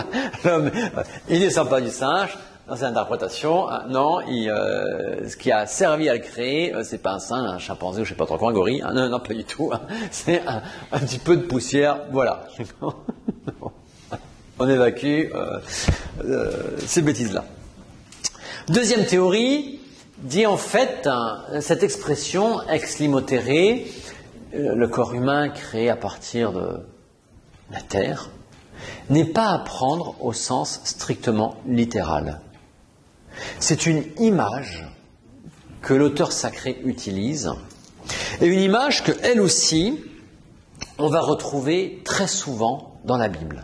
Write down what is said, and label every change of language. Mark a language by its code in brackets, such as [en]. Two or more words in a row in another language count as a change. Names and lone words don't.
[fr] L'homme, il descend pas du singe. Dans cette interprétation, non, ce qui a servi à le créer, c'est pas un singe, un chimpanzé ou je sais pas trop quoi, un gorille. Non, pas du tout. C'est un petit peu de poussière. Voilà. On évacue ces bêtises-là. Deuxième théorie dit en fait cette expression [la] ex nihilo terrae, [fr] le corps humain créé à partir de la terre, n'est pas à prendre au sens strictement littéral. C'est une image que l'auteur sacré utilise, et une image que, elle aussi, on va retrouver très souvent dans la Bible.